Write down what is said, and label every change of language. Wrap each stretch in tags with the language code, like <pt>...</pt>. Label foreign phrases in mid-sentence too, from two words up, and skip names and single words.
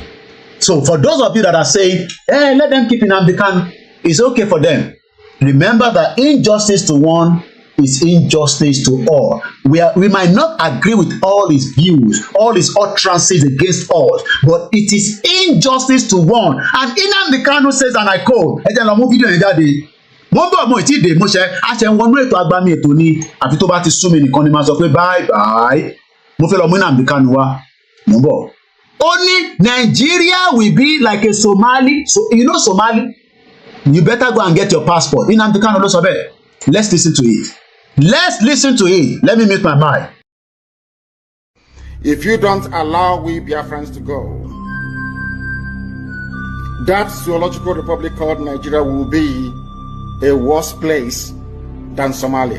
<en>So for those of you that are saying, hey, let them keep Nnamdi Kanu, it's okay for them. Remember that injustice to one is injustice to all. We might not agree with all his views, all his utterances against us, but it is injustice to one. And Nnamdi Kanu says, and I quote,</en> <yo>ẹ jẹ́ lọ mú fídíò yẹn jáde. Mo bọ̀ mo ti dé mo ṣe àṣẹ wọnú ètò agbami ètò ni àfi tó bá ti sú mi nìkan ni máa sọ pé</yo> <en>bye bye.</en> <yo>Mo fẹ́ lọ mú Nnamdi Kanu wá. Mo bọ̀. Ó ní</yo> <en>Nigeria will be like a Somali. So, you know Somali? You better go and get your passport.</en> <yo>Nnamdi Kanu ló sọ bẹ́ẹ̀.</yo> <en>Let's listen to it. Let's listen to it. Let me mute my mic. If you don't allow we Biafrans to go, that zoological republic called Nigeria will be a worse place than Somalia.</en>